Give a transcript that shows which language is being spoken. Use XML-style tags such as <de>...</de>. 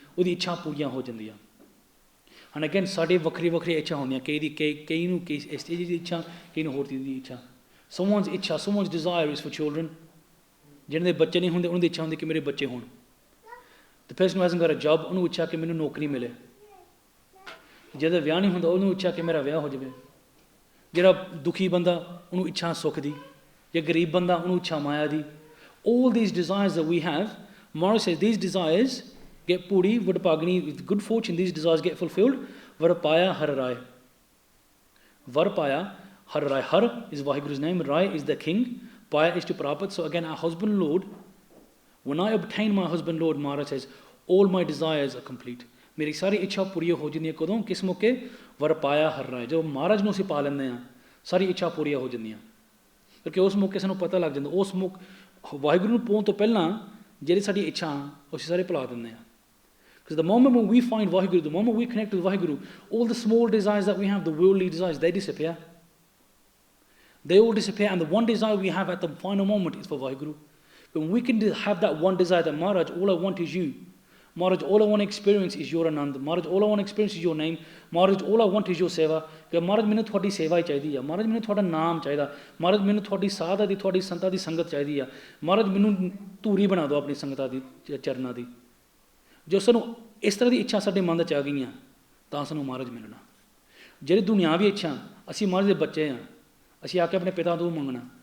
<pa>Udi ਇੱਛਾ ਪੂਰੀਆਂ ਹੋ ਜਾਂਦੀਆਂ.</pa> <en>And again,</en> <pa>ਸਾਡੇ ਵੱਖਰੀ ਵੱਖਰੀ ਇੱਛਾ ਹੁੰਦੀਆਂ. ਕਈ ਨੂੰ ਇਸ ਚੀਜ਼ ਦੀ ਇੱਛਾ, ਕਈ ਨੂੰ ਹੋਰ ਚੀਜ਼ ਦੀ ਇੱਛਾ.</pa> <en>Someone's ਇੱਛਾ, someone's desire is for children.</en> <pa>ਜਿਹਨਾਂ ਦੇ ਬੱਚੇ ਨਹੀਂ ਹੁੰਦੇ, ਉਹਨਾਂ ਦੀ ਇੱਛਾ ਹੁੰਦੀ ਕਿ ਮੇਰੇ ਬੱਚੇ ਹੋਣ.</pa> <en>The person who hasn't got a job,</en> <pa>ਉਹਨੂੰ ਇੱਛਾ ਕਿ ਮੈਨੂੰ ਨੌਕਰੀ ਮਿਲੇ. ਜਿਹਦਾ ਵਿਆਹ ਨਹੀਂ ਹੁੰਦਾ, ਉਹਨੂੰ ਇੱਛਾ ਕਿ ਮੇਰਾ ਵਿਆਹ ਹੋ ਜਾਵੇ. ਜਿਹੜਾ ਦੁਖੀ ਬੰਦਾ ਉਹਨੂੰ ਇੱਛਾ ਸੁੱਖ ਦੀ ਜੇ ਗਰੀਬ ਬੰਦਾ ਉਹਨੂੰ ਇੱਛਾ ਮਾਇਆ ਦੀ</pa> <en>all these desires that we have Maharaj says these desires get puri vadapagni with good fortune these desires get fulfilled varapaya hararai har is Vaheguru's name rai is the king paya is to prapat so again our husband Lord when I obtain my husband Lord Maharaj says all my desires are complete</en> <pa>ਮੇਰੀ ਸਾਰੀ ਇੱਛਾ ਪੂਰੀ ਹੋ ਜਾਂਦੀ ਹੈ ਕਦੋਂ ਕਿਸ ਮੌਕੇ ਵਰਪਾਇਆ ਹਰ ਰਾਏ ਜਦੋਂ ਮਹਾਰਾਜ ਨੂੰ ਅਸੀਂ ਪਾ ਲੈਂਦੇ ਹਾਂ ਸਾਰੀ ਇੱਛਾ ਪੂਰੀਆਂ ਹੋ ਜਾਂਦੀਆਂ ਕਿਉਂਕਿ ਉਸ ਮੌਕੇ ਸਾਨੂੰ ਪਤਾ ਲੱਗ ਜਾਂਦਾ ਉਸ ਵਾਹਿਗੁਰੂ ਨੂੰ ਪਾਉਣ ਤੋਂ ਪਹਿਲਾਂ ਜਿਹੜੀ ਸਾਡੀ ਇੱਛਾ ਅਸੀਂ ਸਾਰੇ ਭੁਲਾ ਦਿੰਦੇ ਹਾਂ</pa> <en>because the moment when we find Vaheguru the moment we connect with Vaheguru all the small desires that we have the worldly desires they disappear and the one desire we have at the final moment is for Vaheguru when we can have that one desire that Maharaj all I want is you Maharaj, all I want to experience is your Anand. Maharaj, all I want to experience is your name. Maharaj, all I want is your seva. Because</en> <pa>Maharaj, ਮੈਨੂੰ ਤੁਹਾਡੀ ਸੇਵਾ ਹੀ ਚਾਹੀਦੀ ਆ. Maharaj, ਮੈਨੂੰ ਤੁਹਾਡਾ ਨਾਮ ਚਾਹੀਦਾ. Maharaj, ਮੈਨੂੰ ਤੁਹਾਡੀ ਸਾਧਾ ਦੀ ਤੁਹਾਡੀ ਸੰਤਾਂ ਦੀ ਸੰਗਤ ਚਾਹੀਦੀ ਆ. Maharaj, ਮੈਨੂੰ ਧੂਰੀ ਬਣਾ ਦਿਓ ਆਪਣੀ ਸੰਗਤਾਂ ਦੀ ਚਰਨਾਂ ਦੀ. ਜੋ ਸਾਨੂੰ ਇਸ ਤਰ੍ਹਾਂ ਦੀ ਇੱਛਾ ਸਾਡੇ ਮਨ 'ਚ ਆ ਗਈਆਂ ਤਾਂ ਸਾਨੂੰ ਮਹਾਰਾਜ ਮਿਲਣਾ. ਜਿਹੜੀ ਦੁਨਿਆਵੀ ਇੱਛਾ ਅਸੀਂ ਮਹਾਰਾਜ ਦੇ ਬੱਚੇ ਹਾਂ. ਅਸੀਂ ਆ ਕੇ ਆਪਣੇ ਪਿਤਾ ਤੋਂ ਮੰਗਣਾ.</pa>